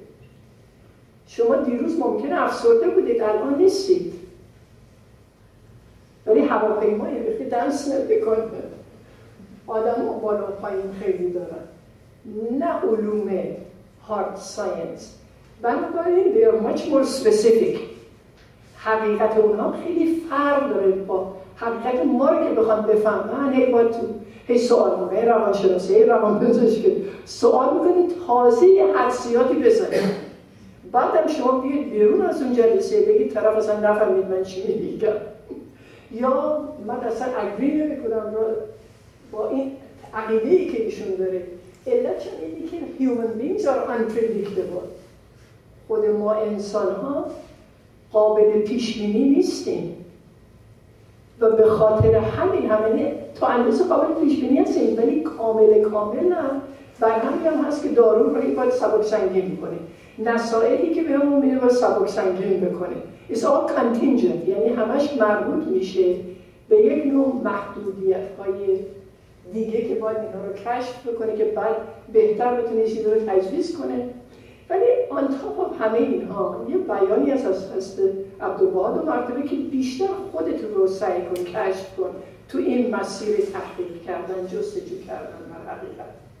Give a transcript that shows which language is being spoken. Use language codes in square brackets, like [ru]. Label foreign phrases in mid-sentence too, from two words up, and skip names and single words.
[fa] شما دیروز ممکنه افسرده بودید، الان نیستید. ولی هواپیمای ریختی دنس نمی‌کنه. آدم‌ها بالا و پایین خیلی دارن. نه علوم [en] hard science. [fa] بنابراین [en] they are much more specific. [fa] حقیقت اونها خیلی فرق داره با حقیقت ما رو که بخوام بفهمن. هی با تو هی سوال می‌کنه، روانشناسی، روانپزشکی سوال می‌کنید، تازه یه حدسیاتی بزنید. بعدم شما بیاید بیرون از اون جلسه بگید طرف اصلا نفهمید من چی میگم، یا من اصلا اگری نمی‌کنم با این عقیده‌ای که ایشون داره. علتش اینه که [en] human beings are unpredictable. [fa] خود ما انسان‌ها قابل پیش‌بینی نیستیم و به خاطر همین تا اندازه قابل پیش‌بینی هستیم ولی کامل نه. و همین هم هست که دارو رو باید سبک سنگین می‌کنه. نصایحی که بهمون میده باید سبک سنگین بکنه. [en] It's all contingent، [fa] یعنی همش مربوط میشه به یک نوع محدودیت‌های دیگه که باید اینا رو کشف بکنه که بعد بهتر بتونه چیزی رو تجویز کنه. ولی [en] on top [fa] همه اینها یه بیانی از عبدالوهاب مرتبه که بیشتر خودتون رو سعی کن، کشف کن تو این مسیر تحقیق کردن، جستجو کردن و حقیقت.